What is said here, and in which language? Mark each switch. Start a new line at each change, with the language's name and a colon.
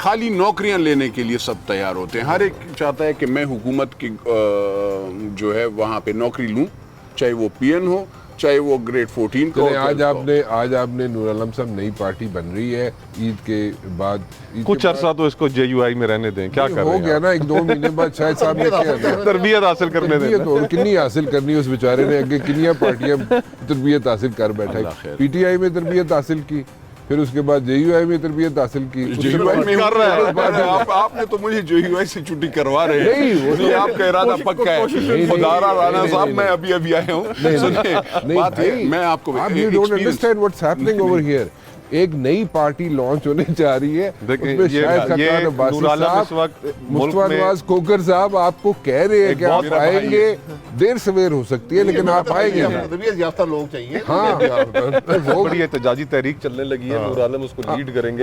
Urdu: خالی نوکریاں لینے کے لیے سب تیار ہوتے ہیں. ہر ایک چاہتا ہے کہ میں حکومت کی جو ہے وہاں پہ نوکری لوں, چاہے وہ پی این ہو, چاہے وہ گریڈ 14 کا. آج آپ نے نور عالم صاحب نئی پارٹی بن رہی ہے عید کے بعد. کچھ عرصہ تو اس کو جے یو آئی میں رہنے دیں, کیا کر رہے ہیں. ہو گیا نا, 1-2 مہینے بعد شاید صاحب نے کیا تربیت حاصل کرنے دیں.
Punjabi: کنی حاصل کرنی اس بیچارے نے, اگے کنیاں پارٹیاں تربیت حاصل کر بیٹھا ہے.
Urdu: پی ٹی آئی میں تربیت حاصل کی, پھر اس کے بعد جے یو آئی میں تربیت حاصل کی. آپ نے تو مجھے جے یو آئی سے چھٹی کروا رہے ہیں. نہیں, آپ کا ارادہ پکا ہے. خدا را رانا صاحب, میں ابھی آیا ہوں. بات ہے, میں آپ کو
English: you don't understand what's happening over here.
Urdu: ایک نئی پارٹی لانچ ہونے جا رہی ہے, مصطفیٰ نواز کھوکھر صاحب آپ کو کہہ رہے ہیں کہ آپ آئیں گے, دیر سویر ہو سکتی ہے لیکن آپ آئیں گے. تربیت یافتہ لوگ چاہیے. ہاں, بڑی احتجاجی تحریک چلنے لگی ہے, نور عالم اس کو لیڈ کریں گے.